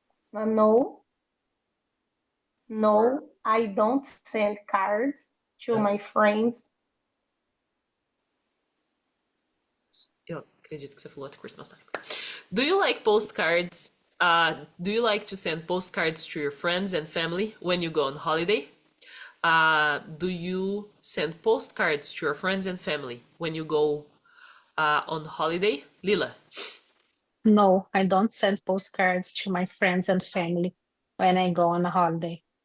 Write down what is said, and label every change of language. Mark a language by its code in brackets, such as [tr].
[en] No, no, I don't send cards to my friends. [pt] Eu acredito que você falou [en] at Christmas time. Do you like postcards? Do you like to send postcards to your friends and family when you go on holiday? Do you send postcards to your friends and family when you go on holiday? Lila. No, I don't send postcards to my friends and family when I go on a holiday.